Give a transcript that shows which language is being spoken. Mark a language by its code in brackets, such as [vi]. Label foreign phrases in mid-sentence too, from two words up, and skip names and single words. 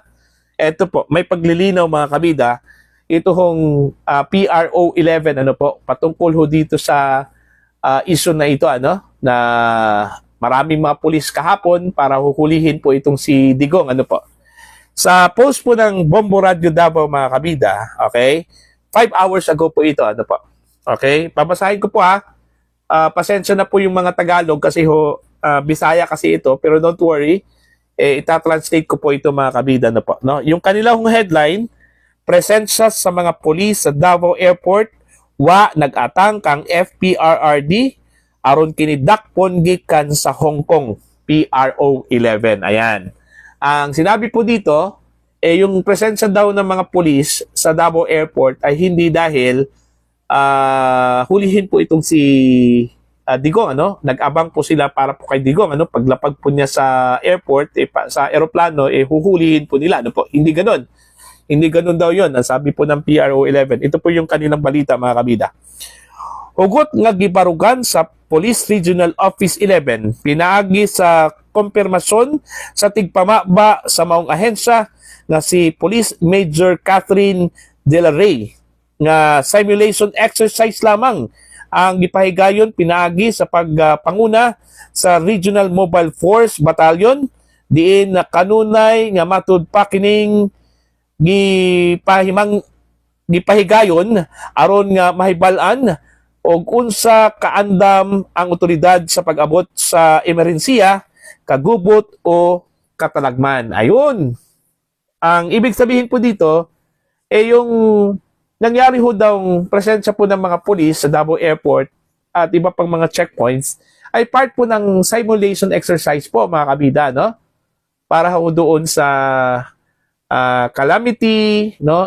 [tl] Ito po, may paglilinaw mga kabida, ito hong PRO 11, ano po, patungkol ho dito sa issue na ito, ano, na maraming mga pulis kahapon para huhulihin po itong si Digong, ano po. Sa post po ng Bombo Radio Davao, mga kabida, okay, 5 hours ago po ito, ano po. Okay, babasahin ko po pasensya na po yung mga Tagalog kasi ho, Bisaya kasi ito, pero [en] don't worry, [tl] ita-translate ko po ito mga kabida, na po, no? Yung kanilang headline, [ceb] presensya sa mga pulis sa Davao Airport, nag-atang kang FPRRD aron kini dakpon gikan sa Hong Kong, PRO 11. Ayan. [tl] Ang sinabi po dito, yung presensya daw ng mga pulis sa Davao Airport ay hindi dahil hulihin po itong si Digong, ano? Nag-abang po sila para po kay Digong, ano? Paglapag po niya sa airport, sa eroplano, huhulihin po nila, ano po? Hindi ganoon. Hindi ganoon daw 'yon. Ang sabi po ng PRO 11. Ito po yung kanilang balita, mga kabida. [ceb] Hugot nga gibarugan sa Police Regional Office 11, pinaagi sa konfirmasyon sa tigpamaba sa maong ahensya na si Police Major Catherine De La Rey nga [en] simulation exercise [ceb] lamang ang gipahigayon pinaagi sa pagpanguna sa Regional Mobile Force Battalion diin na kanunay nga matud pa kining gipahigayon aron nga mahibal-an og unsa kaandam ang otoridad sa pag-abot sa emerhensiya, kagubot o katalagman. [tl] Ayun. Ang ibig sabihin po dito yung nangyari ho daw presensya po ng mga pulis sa Davao Airport at iba pang mga checkpoints ay part po ng [en] simulation exercise [tl] po, mga kabida, no? Para ho doon sa calamity, no?